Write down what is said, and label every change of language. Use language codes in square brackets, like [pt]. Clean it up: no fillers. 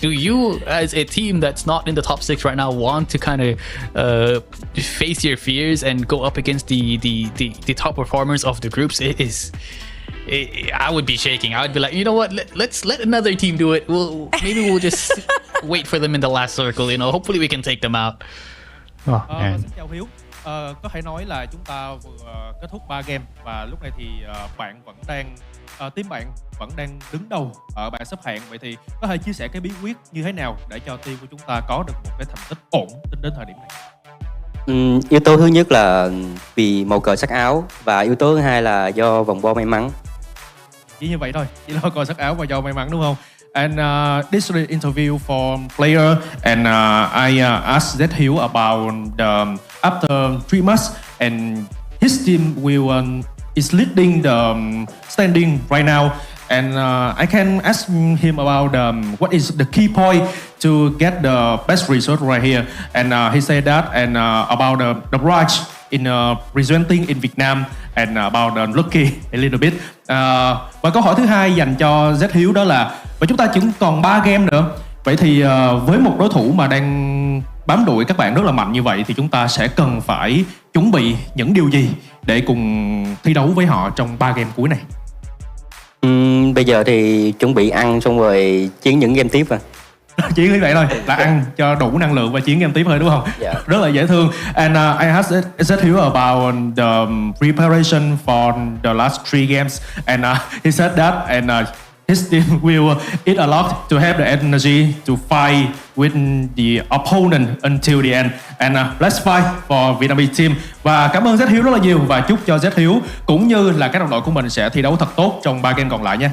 [en] Do you, as a team that's not in the top 6 right now, want to kind of face your fears and go up against the top performers of the groups? I would be shaking. I would be like, you know what? Let's let another team do it. Maybe we'll just wait for them in the last circle. You know, hopefully we can take them out. Oh, man. [vi] Xin chào Hiếu. Có thể nói là chúng ta vừa kết thúc 3 game và lúc này thì bạn vẫn đang team bạn vẫn đang đứng đầu ở bảng xếp hạng. Vậy thì có thể chia sẻ cái bí quyết như thế nào để cho team của chúng ta có được một cái thành tích ổn tính đến thời điểm này? Yếu tố thứ nhất là vì màu cờ sắc áo, và yếu tố thứ hai là do vòng bo may mắn. Chỉ như vậy thôi, chỉ là cờ sắc áo và do may mắn, đúng không? [en] And this is the interview for player, and I asked that Hiếu about after 3 months, and his team is leading the standing right now, and I can ask him about what is the key point to get the best result right here, and he said that, and about the branch in presenting in Vietnam, and about the lucky a little bit. [vi] Và câu hỏi thứ hai dành cho Z Hiếu đó là, và chúng ta chỉ còn 3 game nữa, vậy thì với một đối thủ mà đang bám đuổi các bạn rất là mạnh như vậy thì chúng ta sẽ cần phải chuẩn bị những điều gì để cùng thi đấu với họ trong 3 game cuối này? Bây giờ thì chuẩn bị ăn xong rồi chiến những game tiếp à. Chỉ như vậy thôi, là ăn cho đủ năng lượng và chiến game tiếp thôi, đúng không? [en] Yeah. [vi] Rất là dễ thương. [en] And I asked Hiếu about the preparation for the last 3 games, and he said that, and his team will eat a lot to have the energy to fight with the opponent until the end. And let's fight for Vietnamese team. [vi] Và cảm ơn Z Hiếu rất là nhiều, và chúc cho Z Hiếu cũng như là các đồng đội của mình sẽ thi đấu thật tốt trong 3 game còn lại nhé.